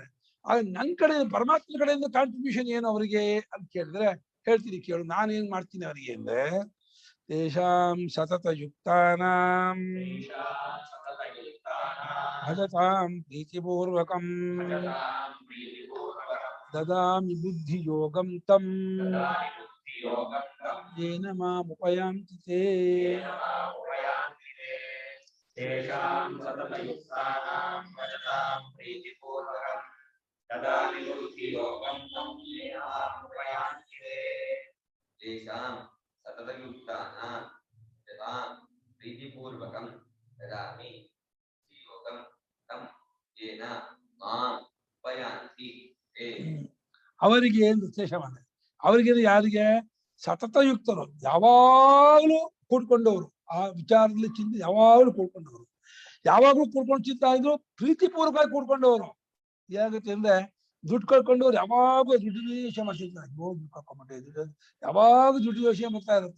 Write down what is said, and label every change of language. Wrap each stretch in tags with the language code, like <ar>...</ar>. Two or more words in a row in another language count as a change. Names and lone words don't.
<kn>ಆಗ ನನ್ನ ಕಡೆ ಪರಮಾತ್ಮ ಕಡೆಯಿಂದ ಕಾಂಟ್ರಿಬ್ಯೂಷನ್ ಏನು ಅವರಿಗೆ ಅಂತ ಕೇಳಿದ್ರೆ ಹೇಳ್ತೀನಿ ಕೇಳು, ನಾನೇನ್ ಮಾಡ್ತೀನಿ ಅವರಿಗೆ ಅಂದ್ರೆ</kn> <sa>ತೇಷಾಂ ಸತತ ಯುಕ್ತಾನಾಂ ಭಜತಾಂ ಪ್ರೀತಿಪೂರ್ವಕಂ ದದಾಮಿ ಬುದ್ಧಿ ಯೋಗಂ ತಂ ಯೇನ ಮಾಮುಪಯಾಂತಿ ತೇ. तेषां सततयुक्तानां भजतां प्रीतिपूर्वकं ददामि बुद्धियोगं तं येन मामुपयान्ति ते. तेषां सततयुक्तानां भजतां प्रीतिपूर्वकं ददामि बुद्धियोगं तं येन मामुपयान्ति ते.</sa> <kn>ಅವರಿಗೆ ಏನು ವಿಶೇಷ ಮಾಡಿದೆ, ಅವರಿಗೆ ಯಾರಿಗೆ ಸತತಯುಕ್ತರು, ಯಾವಾಗಲೂ ಕೂಡ್ಕೊಂಡವರು, ಆ ವಿಚಾರದಲ್ಲಿ ಚಿಂತೆ ಯಾವಾಗಲೂ ಕೂಡ್ಕೊಂಡವರು, ಯಾವಾಗಲೂ ಕೂಡ್ಕೊಂಡು ಚಿಂತ ಇದ್ರು, ಪ್ರೀತಿಪೂರ್ವಕವಾಗಿ ಕೂಡ್ಕೊಂಡವರು. ಏನಾಗುತ್ತೆ ಅಂದ್ರೆ ದುಡ್ಡು ಕಳ್ಕೊಂಡವ್ರು ಯಾವಾಗೂ ದುಡ್ಡು ಯೋಚನೆ ಮಾಡ್ತಿರ್ತಾರೆ, ದುಡ್ಡು ಕಳ್ಕೊಂಡ್ಬಿಟ್ಟೆ, ಯಾವಾಗ ದುಡ್ಡು ಯೋಚನೆ ಬರ್ತಾ ಇರುತ್ತೆ.</kn>